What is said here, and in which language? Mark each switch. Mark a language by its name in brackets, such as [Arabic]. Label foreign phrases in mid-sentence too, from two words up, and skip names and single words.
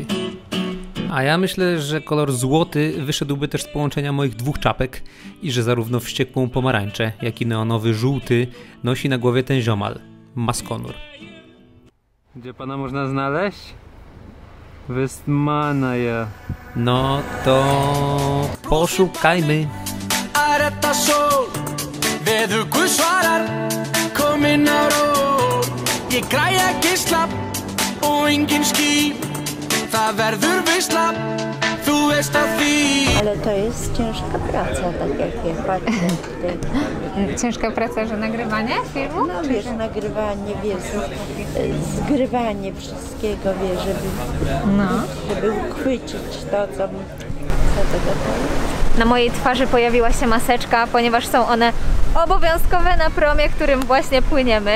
[Polish] A ja myślę, że kolor złoty wyszedłby też z połączenia moich dwóch czapek i że zarówno wściekłą pomarańczę, jak i neonowy żółty nosi na głowie ten ziomal, Maskonur. Gdzie pana można znaleźć? Westmannaeyr. No to poszukajmy. [Icelandic] Ég græja gísla og engin ský. Það verður veisla, þú veist að því. [Polish] Ale to jest ciężka praca, tak jak ja patrzę tutaj. Ciężka praca, że nagrywanie filmu? No wiesz, nagrywanie, wiesz, zgrywanie wszystkiego, wiesz, żeby uchwycić to, co tego Na mojej twarzy pojawiła się maseczka, ponieważ są one obowiązkowe na promie, którym właśnie płyniemy.